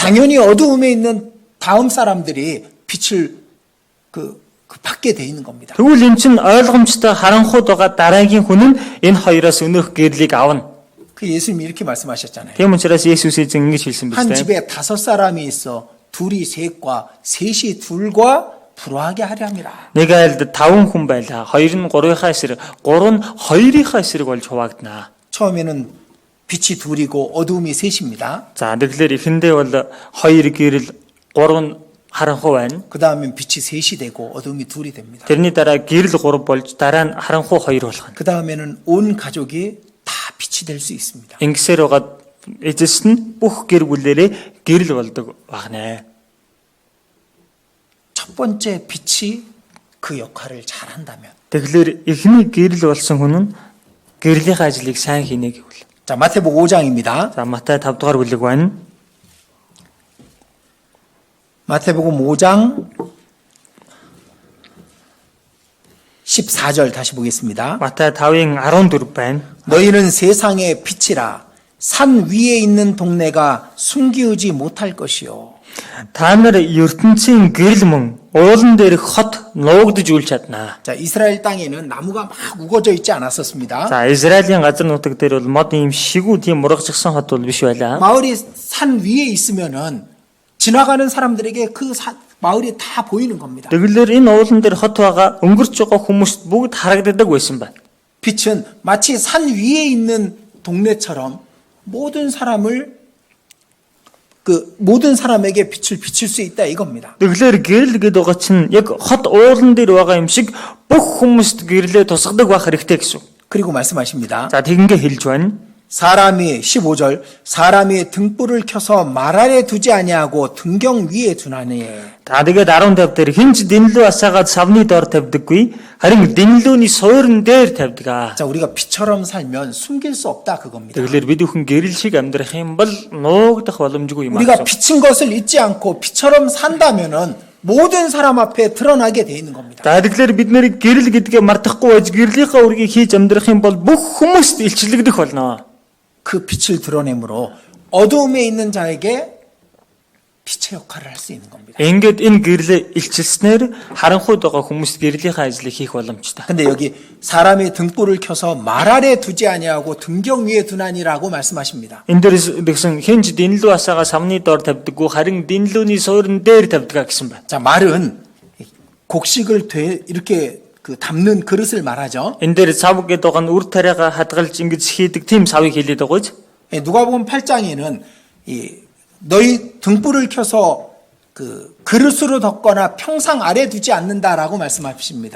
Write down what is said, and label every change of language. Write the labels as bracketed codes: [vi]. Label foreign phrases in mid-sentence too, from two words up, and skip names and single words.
[ko] 당연히 어두움에 있는 다음 사람들이 빛을 받게 돼 있는 겁니다. [mn] Тэгвэл эн чинь ойлгомжтой харанхуйд байгаа дараагийн хүн нь энэ хоёроос өнөөх гэрлийг авна. [ko] 그 예수님이 이렇게 말씀하셨잖아요. [mn] Тийм учраас Есүс эзэн ингэж хэлсэн [ko] 한 [mn] биз дээ. [ko] 집에 5사람이 있어 둘이 셋과 셋이 둘과 불화하게 하려니라. [mn] Нэг айлд 5 хүн байлаа. Хоёр нь 3-ийнхаа эсрэг, 3 нь 2-ийнхаа эсрэг болж хуваагдана. [ko] 처음에는 빛이 둘이고 어두움이 셋입니다. [mn] За тэгэхээр эхэндээ бол 2 гэрэл, 3 нь харанхуй байна. [ko] 그 다음엔 빛이 셋이 되고 어두움이 둘이 됩니다. [mn] Тэрний дараа гэрэл 3 болж дараа нь харанхуй 2 болох нь. [ko] 그 다음에는 온 가족이 다 빛이 될 수 있습니다. [mn] Ингэсээр байгаа эзэс нь бүх гэр бүлээрээ гэрэл болдог багнэ. [ko] 첫 번째 빛이 그 역할을 잘 한다면. [mn] Тэгэхээр эхний гэрэл болсон хүн нь гэрлийн ажлыг сайн хийнэ гэвэл. [ko] 자, 마태복음 5장입니다. [mn] За Матай 5 дугаар бүлэг байна. [ko] 마태복음 5장 14절 다시 보겠습니다. [mn] Матай 5-ын 14 байна. [ko] 너희는 세상의 빛이라 산 위에 있는 동네가 숨기우지 못할 것이요. [mn] Та нар ертөнцийн гэрэл мөн уулан дээрх хот нуугдж үл чаднаа. [ko] 자, 이스라엘 땅에는 나무가 막 우거져 있지 않았었습니다. [mn] За Израилийн газар нутаг дээр бол мод юм шигүү тийм мургажсан хот бол биш байлаа. [ko] 마을이 산 위에 있으면은 지나가는 사람들에게 그 마을이 다 보이는 겁니다. [mn] Тэгэлэр энэ уулан дээр хот байгаа өнгөрч байгаа хүмүүст бүгд харагддаг байсан байна. [ko] 빛은 마치 산 위에 있는 동네처럼 모든 사람에게 빛을 비칠 수 있다 이겁니다. [mn] Тэгэхээр гэрэл гэдэг байгаа чинь яг хот уулан дээр байгаа юм шиг бүх хүмүүст гэрлээ тусгадаг байх хэрэгтэй гэсэн. [ko] 그리고 말씀하십니다. [mn] За тэгингээ хэлж байна. [ko] 사람이 15절 사람이 등불을 켜서 말 아래 두지 아니하고 등경 위에 두나니. [mn] За тэгээд 15 дээр хинч дэнлүү асаагаад савны дор тавьдаггүй харин дэнлүүний суурин дээр тавьдаг. [ko] 자, 우리가 빛처럼 살면 숨길 수 없다 그겁니다. [mn] Тэгэхээр бид бүхэн гэрэл шиг амьдрах юм бол нуугдах боломжгүй юм [ko] 우리가 [mn] аа. [ko] 비친 것을 잊지 않고 빛처럼 산다면은 모든 사람 앞에 드러나게 돼 있는 겁니다. [mn] За тэгэхээр бид нэр гэрэл гэдгээ мартахгүй байж гэрлийнхаа үргийг хийж амьдрах юм бол бүх хүмүүст илчлэгдэх болно. [ko] 그 빛을 드러내므로 어두움에 있는 자에게 빛의 역할을 할 수 있는 겁니다. [mn] Ингээд энэ гэрлээ илчилснээр харанхуйд байгаа хүмүүс гэрлийнхаа ажлыг хийх боломжтой. [ko] 근데 여기 사람이 등불을 켜서 말 아래 두지 아니하고 등경 위에 두나니라고 말씀하십니다. [mn] Энэ дээрс тэгсэн хинж дэнлүү асаага савны дор тавьдаггүй харин дэнлүүний суурин дээр тавьдаг гэсэн байна. [ko] 자, 말은 곡식을 이렇게 담는 그릇을 말하죠. [mn] Энэ дээр сав гэдэг байгаа нь үр тариагаа хадгалж ингэж хийдэг тийм савыг хэлээд байгаа ч. [ko] 누가복음 8장에는 너희 등불을 켜서 그릇으로 덮거나 평상 아래 두지 않는다라고 말씀하십니다.